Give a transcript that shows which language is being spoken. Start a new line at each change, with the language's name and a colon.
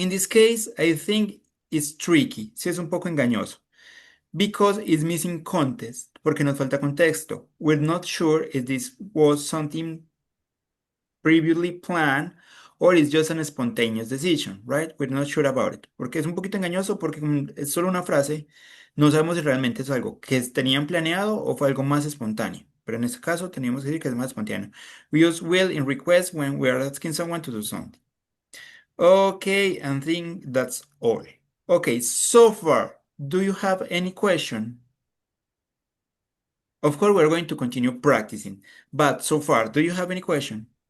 English: In this case, I think it's tricky.
Spanish: Sí, es un poco engañoso.
English: Because it's missing context.
Spanish: Porque nos falta contexto.
English: We're not sure if this was something previously planned or it's just an spontaneous decision, right? We're not sure about it.
Spanish: Porque es un poquito engañoso porque es solo una frase. No sabemos si realmente es algo que tenían planeado o fue algo más espontáneo. Pero en este caso teníamos que decir que es más espontáneo.
English: We use will in request when we are asking someone to do something. Okay, I think that's all. Okay, so far, do you have any question? Of course, we're going to continue practicing, but so far, do you have any question?